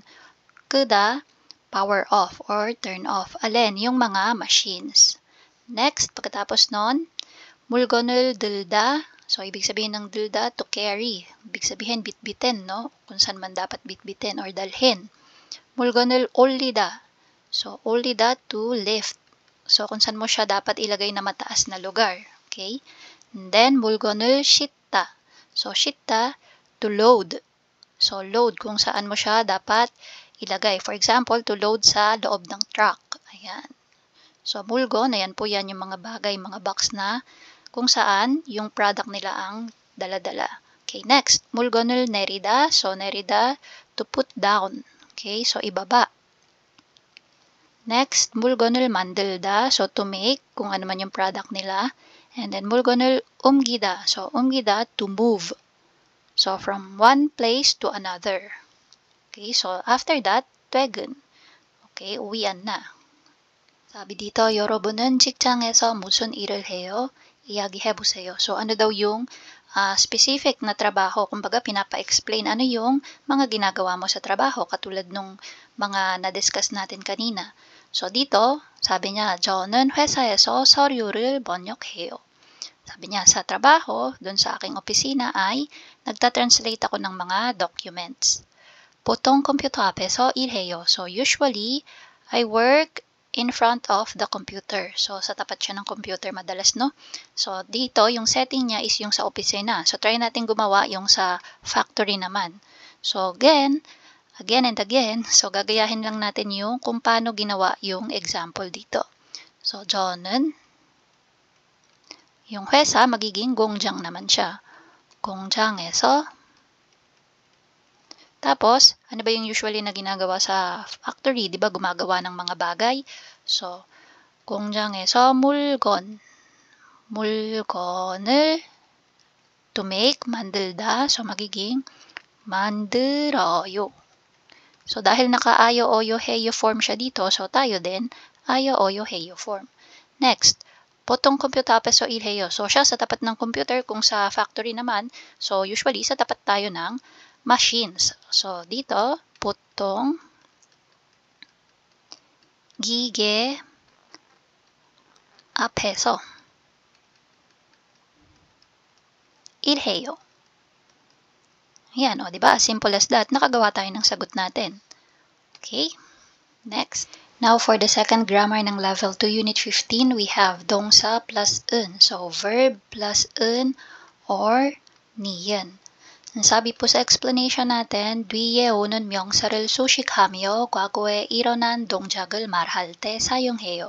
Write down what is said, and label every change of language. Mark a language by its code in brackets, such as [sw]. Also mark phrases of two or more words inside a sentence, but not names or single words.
[en] 끄다, power off or turn off. [tl] Alin, yung mga machines. Next, pagkatapos nun, [ko] 물건을 들다. [tl] So, ibig sabihin ng 들다, [en] to carry. [tl] Ibig sabihin, bitbitin, no? Kung saan man dapat bitbitin or dalhin. [ko] 물건을 올리다. So, 올리다, [en] to lift. So, [tl] kung saan mo siya dapat ilagay na mataas na lugar. [en] Okay? And then, [ko] 물건을 싣다. So, 싣다, [en] to load. [tl] So, load, kung saan mo siya dapat ilagay. [en] For example, to load [tl] sa loob ng truck. Ayan. So, 물건, ayan po yan yung mga bagay, mga box na kung saan yung product nila ang dala-dala. [en] Okay, next, [ko] 물건을 내리다. [en] So, 내리다, to put down. Okay, so ibaba. Next, [ko] 물건을 만들다. [en] So, to make, [tl] kung ano man yung product nila. [en] And then, [ko] 물건을 옮기다. So, 옮기다, [en] to move. So, from one place to another. Okay, so after that, [ko] 퇴근. [tl] Okay, uwian na. Sabi dito, [ko] 여러분은 직장에서 무슨 일을 해요? 이야기해보세요. [tl] So, ano daw yung specific na trabaho? Kumbaga, pinapa-explain ano yung mga ginagawa mo sa trabaho, katulad nung mga na-discuss natin kanina. So, dito, sabi niya, [ko] 저는 회사에서 서류를 번역해요. [tl] Sabi niya, sa trabaho, dun sa aking opisina ay nagta-translate ako ng mga documents. [ko] 보통 컴퓨터 앞에서 일해요. [en] So, usually, I work in front of the computer. So, [tl] sa tapat siya ng computer madalas, no? So, dito, yung setting niya is yung sa opisina. So, try natin gumawa yung sa factory naman. So, [en] again and again, [tl] so gagayahin lang natin yung kung paano ginawa yung example dito. So, 저는, yung 회사, magiging 공장 naman siya. 공장에서, tapos, ano ba yung usually na ginagawa sa factory? Di ba gumagawa ng mga bagay? [en] So, [ko] 공장에서 물건을 [en] to make, [ko] 만들다. [tl] So, magiging 만들어요. So, dahil naka-ayo, oyo, heyo form siya dito, so tayo din, ayo, oyo, heyo form. [ko] Next, potong computer 앞에서 일해요. [tl] So, siya sa tapat ng computer. Kung sa factory naman, so usually sa tapat tayo ng machines. So, dito, [ko] potong 기계 앞에서 일해요. [tl] Yan, o, diba? [en] As simple as that, [tl] nakagawa tayo ng sagot natin. [en] Okay, next. Now for the second grammar ng level 2 unit 15, we have 동사 plus 은. So verb plus 은 or 니은. [tl] Ang sabi po sa explanation natin, [ko] 뒤에 오는 명사를 수식하며 과거에 일어난 동작을 말할 때 사용해요.